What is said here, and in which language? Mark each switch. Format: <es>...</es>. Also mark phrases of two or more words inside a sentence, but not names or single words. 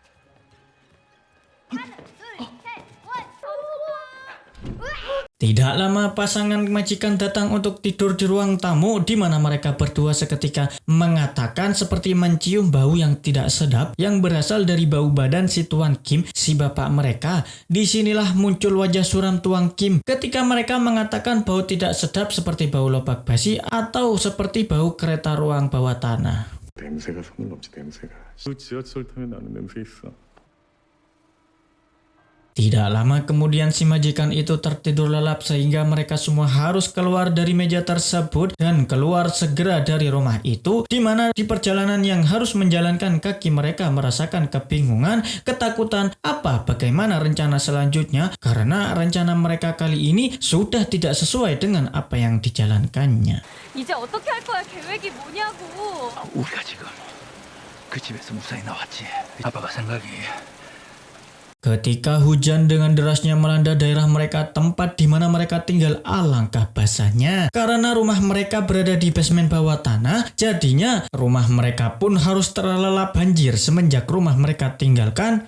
<id>Tidak lama pasangan majikan datang untuk tidur di ruang tamu, di mana mereka berdua seketika mengatakan seperti mencium bau yang tidak sedap yang berasal dari bau badan si Tuan Kim, si bapak mereka. Disinilah muncul wajah suram Tuan Kim ketika mereka mengatakan bau tidak sedap seperti bau lobak basi atau seperti bau kereta ruang bawah tanah.</id> <ko>냄새가 소문 없지 냄새가. 지하철 타면 나는 냄새 있어.</ko> <id>Tidak lama kemudian si majikan itu tertidur lelap sehingga mereka semua harus keluar dari meja tersebut dan keluar segera dari rumah itu, di mana di perjalanan yang harus menjalankan kaki mereka merasakan kebingungan, ketakutan bagaimana rencana selanjutnya, karena rencana mereka kali ini sudah tidak sesuai dengan apa yang dijalankannya.</id> <ko>이제 어떻게 할 거야? 계획이 뭐냐고. 우리가 지금 그 집에서 무사히 나왔지. 아빠가 생각이</ko> <id>Ketika hujan dengan derasnya melanda daerah mereka, tempat di mana mereka tinggal, alangkah basahnya. Karena rumah mereka berada di basement bawah tanah, jadinya rumah mereka pun harus terlelap banjir semenjak rumah mereka tinggalkan.</id>